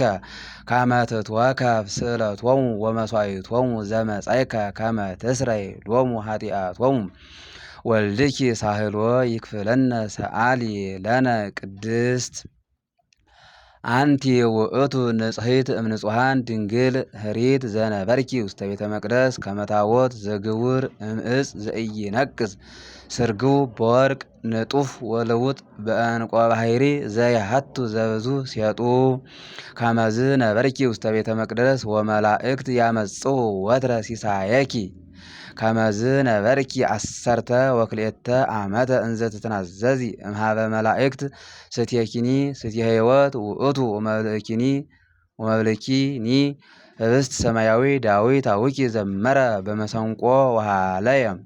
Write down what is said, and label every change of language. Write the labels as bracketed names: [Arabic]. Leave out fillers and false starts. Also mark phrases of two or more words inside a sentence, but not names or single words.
[Geez] ከመ ትትወከፍ ስእለቶሙ ወመሥዋዕቶሙ ዘመጻእከ ከመ ትስረይ ሎሙ ኃጢአቶሙ ወልድኪ ሳህሎ ይክፍለነ ሰአሊ ለነ ቅድስት አንቲ ውእቱ ንጽሕት እምንጹሐን ድንግል ህሪት ዘነበርኪ ውስተ ቤተ መቅደስ ከመ ታቦት ዘግቡር እምዕፅ ዘኢይነቅዝ ስርግው በወርቅ ንጡፍ ወልውጥ በዕንቈ ባሕሪ ዘያሃቱ ዘብዙ ሴጡ ከመዝ ነበርኪ ውስተ ቤተ መቅደስ ወመላእክት ያመጽኡ ወትረ ሲሳየኪ ከመዝ ነበርኪ አሰርተ ወክልኤተ ዓመተ እንዘ ትትናዘዚ እምሃበ መላእክት ስትየኪኒ ስትየ ሕይወት ውእቱ ወመብልኪኒ ህብስት ሰማያዊ ዳዊት አቡኪ ዘመረ በመሰንቆ ወሃለየ